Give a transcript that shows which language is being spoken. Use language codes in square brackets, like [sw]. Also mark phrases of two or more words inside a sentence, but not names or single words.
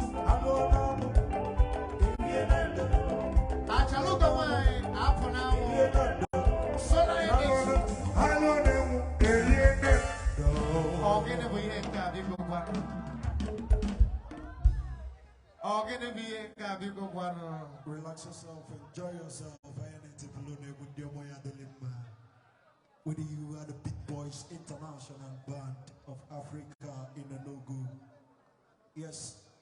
[ig] Arụ onye m, elie na ndụ. Achaluka nwanyị, apụ n'anwụ. Sola Edison. Arụ onye m, elie na ndụ. Ọ gịnị bụ ihe nke a, biko gwa m? Ọ gịnị bụ ihe nke a, biko gwa m? [en] Relax yourself, enjoy yourself. [ig] Anyị na-eti bulu na egwu ndị ọmụ ya dịlị mma. [en] With you are the big boys, international band of Africa in Enugu. Yes.